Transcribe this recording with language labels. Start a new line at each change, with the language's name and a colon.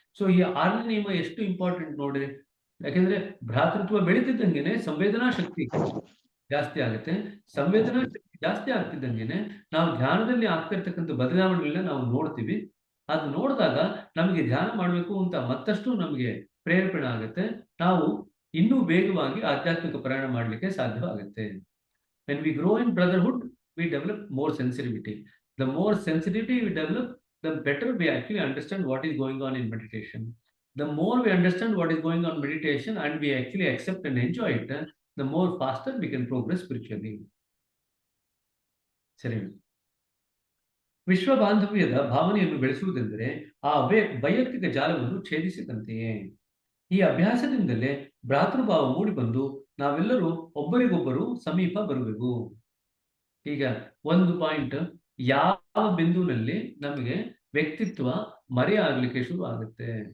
Kannada: So ಈ 6ನೇ ನಿಯಮ ಎಷ್ಟು ಇಂಪಾರ್ಟೆಂಟ್ ನೋಡ್ರಿ. ಯಾಕೆಂದ್ರೆ ಭ್ರಾತೃತ್ವ ಬೆಳೀತಿದ್ದಂಗೆನೆ ಸಂವೇದನಾ ಶಕ್ತಿ ಜಾಸ್ತಿ ಆಗುತ್ತೆ. ಸಂವೇದನಾ ಶಕ್ತಿ ಜಾಸ್ತಿ ಆಗ್ತಿದ್ದಂಗೆನೆ ನಾವು ಧ್ಯಾನದಲ್ಲಿ ಆಗ್ತಿರ್ತಕ್ಕಂಥ ಬದಲಾವಣೆಗಳನ್ನ ನಾವು ನೋಡ್ತೀವಿ. ಅದು ನೋಡಿದಾಗ ನಮಗೆ ಧ್ಯಾನ ಮಾಡಬೇಕು ಅಂತ ಮತ್ತಷ್ಟು ನಮಗೆ ಪ್ರೇರೇಪಣೆ ಆಗುತ್ತೆ. ನಾವು ಇನ್ನೂ ವೇಗವಾಗಿ ಆಧ್ಯಾತ್ಮಿಕ ಪ್ರಯಾಣ ಮಾಡಲಿಕ್ಕೆ ಸಾಧ್ಯವಾಗುತ್ತೆ.
English: When we grow in brotherhood, we develop more sensitivity. The more sensitivity we develop, the better we actually understand what is going on in meditation. The more we understand what is going on in meditation and we actually accept and enjoy it, the more faster we can progress spiritually.
Kannada: ಸರಿ. ವಿಶ್ವ ಬಾಂಧವ್ಯದ ಭಾವನೆಯನ್ನು ಬೆಳೆಸುವುದೆಂದರೆ ಆ ವೈಯಕ್ತಿಕ ಜಾಲವನ್ನು ಛೇದಿಸಿದಂತೆಯೇ. ಈ ಅಭ್ಯಾಸದಿಂದಲೇ ಭ್ರಾತೃಭಾವ ಮೂಡಿಬಂದು ನಾವೆಲ್ಲರೂ ಒಬ್ಬರಿಗೊಬ್ಬರು ಸಮೀಪ ಬರುವೆವು. ಈಗ ಒಂದು ಪಾಯಿಂಟ್, ಯಾವ ಬಿಂದುವಿನಲ್ಲಿ ನಮಗೆ ವ್ಯಕ್ತಿತ್ವ ಮರೆಯಾಗಲಿಕ್ಕೆ ಶುರು ಆಗುತ್ತೆ.